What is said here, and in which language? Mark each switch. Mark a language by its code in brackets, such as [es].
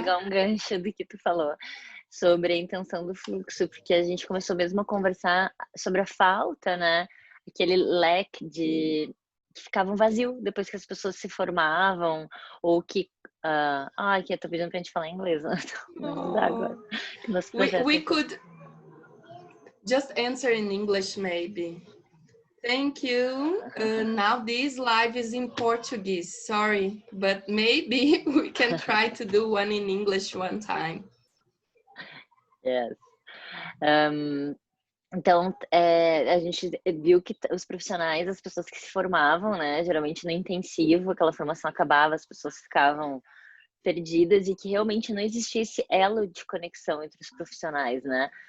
[pt] pegar um gancho do que tu falou sobre a intenção do fluxo, porque a gente começou mesmo a conversar sobre a falta, né? Aquele leque de que ficava um vazio depois que as pessoas se formavam, ou que. Ai, que eu tô pedindo pra gente falar inglês, né? Não dá agora. Oh. Que nosso projeto [en] We [pt] aqui. [en] could just answer in English, maybe. Thank you. Now this live is in Portuguese. Sorry, but maybe we can try to do one in English one time. Yes. [pt] Então, a gente viu que os profissionais, as pessoas que se formavam, né, geralmente no intensivo, aquela formação acabava, as pessoas ficavam perdidas e que realmente não existia esse elo de conexão entre os profissionais, né?